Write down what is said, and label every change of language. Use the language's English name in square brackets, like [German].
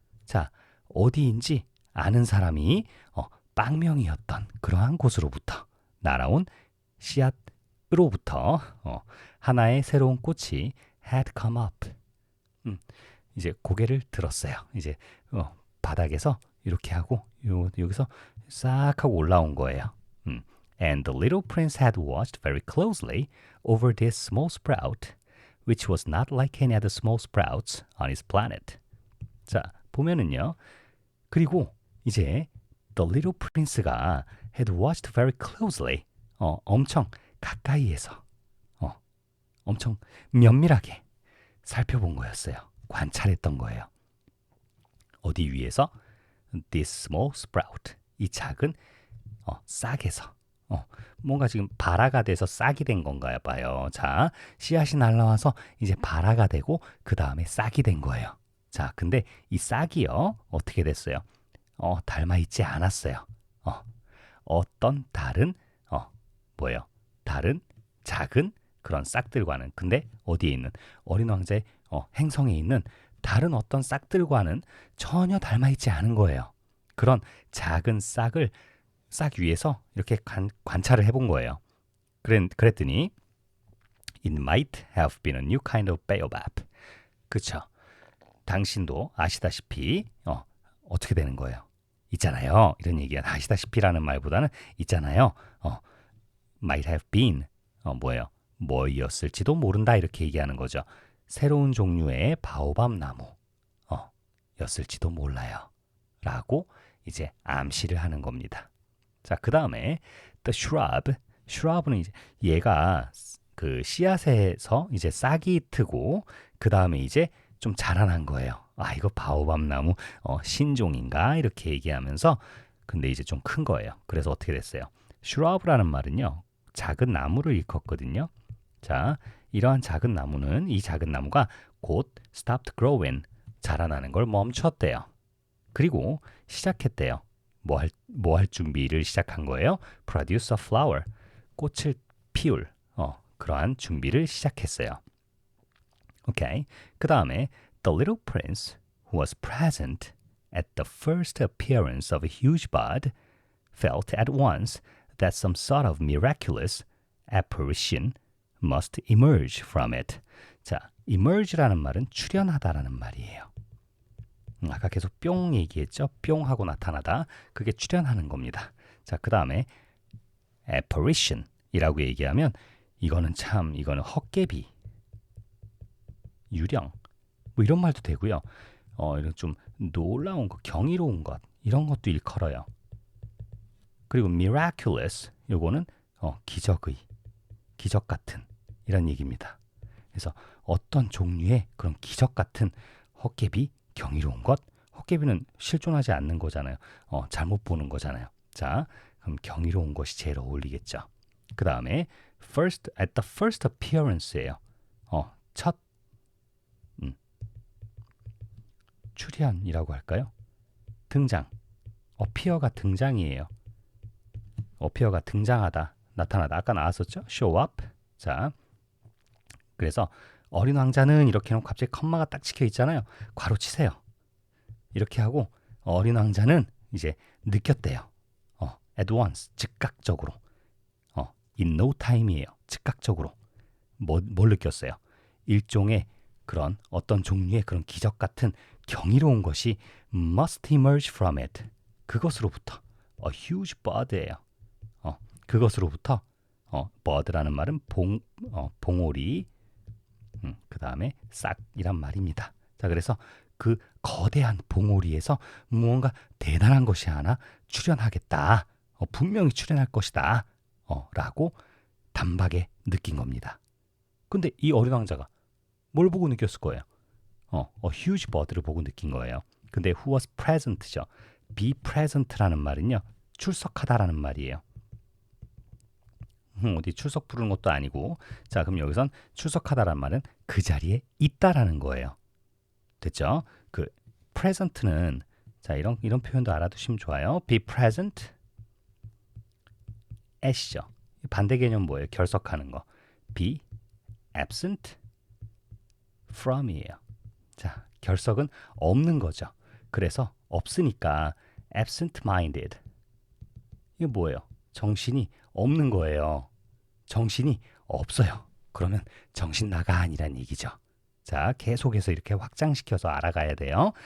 [Korean] 자, 어디인지 아는 사람이 빵명이었던 그러한 곳으로부터 날아온 씨앗으로부터 하나의 새로운 꽃이 [English] had come up. [Korean] 이제 고개를 들었어요. 이제 바닥에서 이렇게 하고 여기서 싹 하고 올라온 거예요. [English] And the little prince had watched very closely over this small sprout, which was not like any other small sprouts on his planet. [Korean] 자, 보면은요. 그리고 이제 the little prince가 [English] had watched very closely, [Korean] 엄청 가까이에서, 엄청 면밀하게 살펴본 거였어요. 관찰했던 거예요. 어디 위에서? [English] This small sprout, [Korean] 이 작은 싹에서. 뭔가 지금 발화가 돼서 싹이 된 건가요 봐요. 자, 씨앗이 날라와서 이제 발화가 되고 그 다음에 싹이 된 거예요. 자, 근데 이 싹이요 어떻게 됐어요? 닮아 있지 않았어요. 어떤 다른 뭐예요? 다른 작은 그런 싹들과는, 근데 어디에 있는 어린 왕자의 행성에 있는 다른 어떤 싹들과는 전혀 닮아 있지 않은 거예요. 그런 작은 싹을 싹 위에서 이렇게 관찰을 해본 거예요. 그랬더니 [English] It might have been a new kind of baobab. [Korean] 그쵸? 당신도 아시다시피 어떻게 되는 거예요? 있잖아요. 이런 얘기가 아시다시피라는 말보다는 있잖아요. [English] might have been [Korean] 뭐예요? 뭐였을지도 모른다 이렇게 얘기하는 거죠. 새로운 종류의 바오밥 나무 였을지도 몰라요. 라고 이제 암시를 하는 겁니다. 자, 그 다음에 the shrub는 이제 얘가 그 씨앗에서 이제 싹이 트고 그 다음에 이제 좀 자라난 거예요. 아, 이거 바오밥 나무 신종인가 이렇게 얘기하면서 근데 이제 좀 큰 거예요. 그래서 어떻게 됐어요? shrub라는 말은요 작은 나무를 일컫거든요. 자, 이러한 작은 나무는 이 작은 나무가 곧 [English] stopped growing, [Korean] 자라나는 걸 멈췄대요. 그리고 시작했대요. 뭐 할 준비를 시작한 거예요? [English] Produce a flower, [Korean] 꽃을 피울 그러한 준비를 시작했어요. 오케이. 그 다음에 [English] The little prince who was present at the first appearance of a huge bud felt at once that some sort of miraculous apparition must emerge from it. [Korean] 자, emerge라는 말은 출현하다라는 말이에요. 아까 계속 뿅 얘기했죠? 뿅 하고 나타나다. 그게 출현하는 겁니다. 자, 그 다음에 apparition이라고 얘기하면 이거는 헛개비, 유령 뭐 이런 말도 되고요. 이런 좀 놀라운 것, 경이로운 것 이런 것도 일컬어요. 그리고 miraculous 요거는 기적 같은 이런 얘기입니다. 그래서 어떤 종류의 그런 기적 같은 헛개비, 경이로운 것, 헛개비는 실존하지 않는 거잖아요. 잘못 보는 거잖아요. 자, 그럼 경이로운 것이 제일 어울리겠죠. 그 다음에 [English] at the first appearance [Korean] 예요. 첫 출현이라고 할까요? 등장. appear가 등장이에요. appear가 등장하다, 나타나다. 아까 나왔었죠? [English] show up. [Korean] 자, 그래서 어린 왕자는 이렇게 해놓고 갑자기 컴마가 딱 찍혀 있잖아요. 괄호 치세요. 이렇게 하고 어린 왕자는 이제 느꼈대요. [English] at once, [Korean] 즉각적으로. [English] in no time이에요. [Korean] 즉각적으로. 뭘 느꼈어요? 일종의 그런 어떤 종류의 그런 기적 같은 경이로운 것이 [English] must emerge from it. [Korean] 그것으로부터 [English] a huge bird예요. [Korean] 그것으로부터 bird라는 말은 봉오리, 그 다음에 싹이란 말입니다. 자, 그래서 그 거대한 봉오리에서 무언가 대단한 것이 하나 출현하겠다. 분명히 출현할 것이다. 라고 단박에 느낀 겁니다. 근데 이 어린 왕자가 뭘 보고 느꼈을 거예요? [English] a huge bird [Korean] 를 보고 느낀 거예요. 근데 [English] who was present죠. [Korean] be present라는 말은요, 출석하다라는 말이에요. 어디 출석 부르는 것도 아니고, 자, 그럼 여기선 출석하다라는 말은 그 자리에 있다라는 거예요. 됐죠? 그 present는 자, 이런 표현도 알아두시면 좋아요. [English] be present at이죠. [Korean] 반대 개념 뭐예요? 결석하는 거. [English] be absent from이에요. [Korean] 자, 결석은 없는 거죠. 그래서 없으니까 absent-minded. 이게 뭐예요? 정신이 없는 거예요. 정신이 없어요. 그러면 정신 나가 아니란 얘기죠. 자, 계속해서 이렇게 확장시켜서 알아가야 돼요.